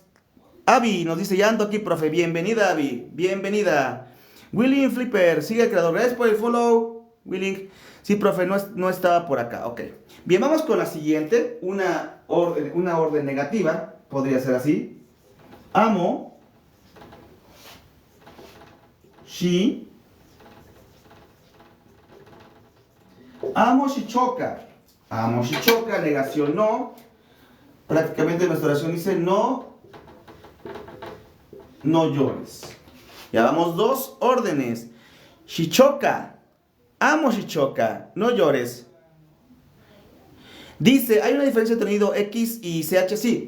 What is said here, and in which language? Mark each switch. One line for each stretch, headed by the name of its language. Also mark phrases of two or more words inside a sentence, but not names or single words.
Spanish: Abby nos dice, ya ando aquí, profe. Bienvenida, Abby. Bienvenida. Willing Flipper, sigue el creador. Gracias por el follow, Willing. Sí, profe, no estaba por acá. Ok. Bien, vamos con la siguiente. Una orden negativa. Podría ser así.
Nahuatl languages: Amo. Shi. Amo shichoka. Amo shichoka,
Spanish: negación no. Prácticamente nuestra oración dice no llores. Ya vamos dos órdenes. Shichoka.
Nahuatl languages: Amo shichoka,
Spanish: no llores. Dice, hay una diferencia entre el sonido X y CH, sí.